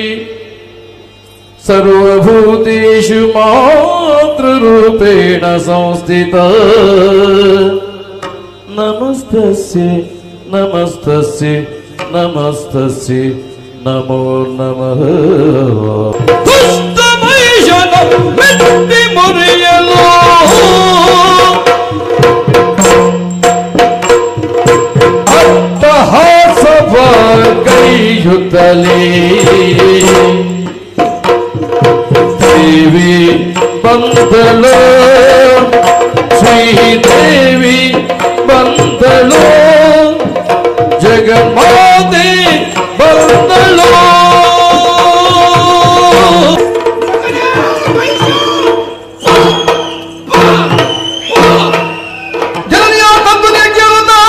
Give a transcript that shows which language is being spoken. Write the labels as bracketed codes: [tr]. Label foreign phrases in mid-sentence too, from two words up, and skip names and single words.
[sa] सर्वभूतेषु मातृरूपेण संस्थिता नमस्तस्यै नमस्तस्यै नमस्तस्यै नमो नमः दुष्टमैशनं [kn] ಮೆಟ್ಟಿ ಮುರಿಯಲು ಅಟ್ಟಹಾಸವ ಕೈಯುತ್ತಲೇ ದೇವಿ ಬಂದಳು ಶ್ರೀದೇವಿ ಬಂದಳು ಜಗನ್ಮಾತೆ ಬಂದಳು ಜನನಿಯ ತಂದೆ ಕೇಳುತ್ತ